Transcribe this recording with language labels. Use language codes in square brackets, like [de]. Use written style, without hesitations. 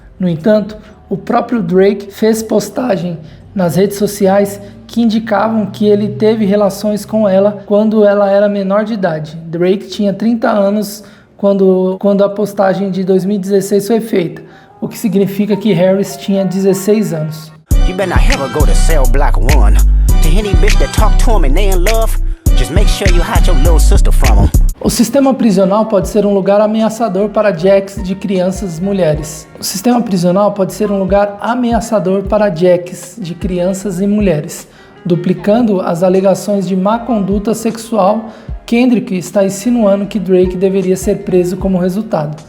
[pt] No entanto, o próprio Drake fez postagem nas redes sociais que indicavam que ele teve relações com ela quando ela era menor de idade. Drake tinha 30 anos quando a postagem de 2016 foi feita, o que significa que Harris tinha 16 anos. [en] You better not ever go to cell block 1. To any bitch that talk to him and they in love, just make sure you hide your little sister from him. [pt] O sistema prisional pode ser um lugar ameaçador para jacks de crianças e mulheres. O sistema prisional pode ser um lugar ameaçador para jacks de crianças e mulheres. Duplicando as alegações de má conduta sexual, Kendrick está insinuando que Drake deveria ser preso como resultado.